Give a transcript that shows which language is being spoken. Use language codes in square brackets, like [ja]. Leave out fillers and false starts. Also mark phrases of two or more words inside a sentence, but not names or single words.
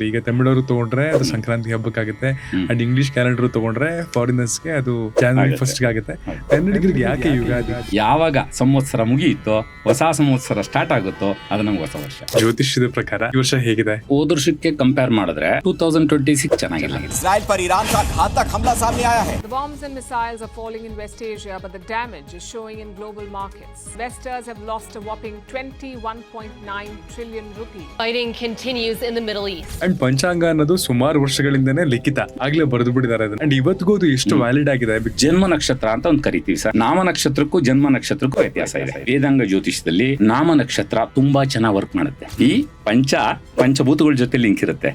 [kn] ಈಗ ತಮಿಳವರು ತಗೊಂಡ್ರೆ ಅದು ಸಂಕ್ರಾಂತಿ ಹಬ್ಬಕ್ಕಾಗುತ್ತೆ, ಅಂಡ್ [en] English calendar [kn] ತಗೊಂಡ್ರೆ ಫಾರಿನರ್ಸ್ಗೆ ಅದು [en] January first [kn] ಆಗುತ್ತೆ. ಕನ್ನಡಿಗರಿಗೆ ಯಾಕೆ ಯುಗಾದಿ? ಯಾವಾಗ ಸಂವತ್ಸರ ಮುಗಿಯಿತೋ, ಹೊಸ ಸಂವತ್ಸರ ಸ್ಟಾರ್ಟ್ ಆಗುತ್ತೋ ಅದು ನಮ್ಗೆ ಹೊಸ ವರ್ಷ. ಜ್ಯೋತಿಷ್ಯದ ಪ್ರಕಾರ ಈ ವರ್ಷ ಹೇಗಿದೆ? ಹೋದ ವರ್ಷಕ್ಕೆ ಕಂಪೇರ್ ಮಾಡಿದ್ರೆ 2026 ಚೆನ್ನಾಗಿಲ್ಲ. [hi] इजराइल पर ईरान का घातक हमला सामने आया है. [en] The bombs and missiles are falling in West Asia, but the damage is showing in global markets. Investors have lost a whopping 21.9 trillion rupees. Fighting continues in the Middle East. [kn] ಅಂಡ್ ಪಂಚಾಂಗ ಅನ್ನೋದು ಸುಮಾರು ವರ್ಷಗಳಿಂದನೇ ಲಿಖಿತ ಆಗ್ಲೇ ಬರೆದು ಬಿಟ್ಟಿದ್ದಾರೆ ಅದನ್ನ. ಅಂಡ್ ಇವತ್ತಿಗೂ ಅದು ಎಷ್ಟು ವ್ಯಾಲಿಡ್ ಆಗಿದೆ. ಜನ್ಮ ನಕ್ಷತ್ರ ಅಂತ ಒಂದು ಕರಿತೀವಿ ಸರ್. ನಾಮ ನಕ್ಷತ್ರಕ್ಕೂ ಜನ್ಮ ನಕ್ಷತ್ರಕ್ಕೂ ವ್ಯತ್ಯಾಸ ಇದೆ. ವೇದಾಂಗ ಜ್ಯೋತಿಷದಲ್ಲಿ ನಾಮ ನಕ್ಷತ್ರ ತುಂಬಾ ಚೆನ್ನಾಗಿ ವರ್ಕ್ ಮಾಡುತ್ತೆ. ಈ ಪಂಚಭೂತಗಳ ಜೊತೆ ಲಿಂಕ್ ಇರುತ್ತೆ.